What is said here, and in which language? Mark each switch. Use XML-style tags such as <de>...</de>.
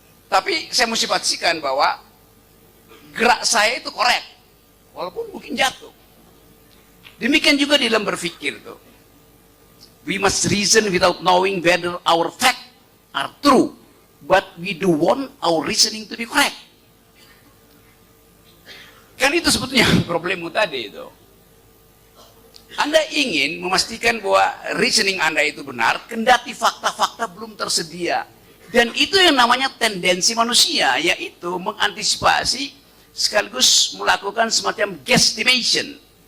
<id>Tapi saya mesti pastikan bahwa gerak saya itu korek, walaupun mungkin jatuh. Demikian juga di dalam berpikir tuh.</id> <en>We must reason without knowing whether our facts are true, but we do want our reasoning to be correct.</en> <id>Kan itu sebetulnya problemmu tadi itu. Anda ingin memastikan bahwa reasoning Anda itu benar, kendati fakta-fakta belum tersedia. Dan itu yang namanya tendensi manusia, yaitu mengantisipasi sekaligus melakukan semacam guesstimation.</id>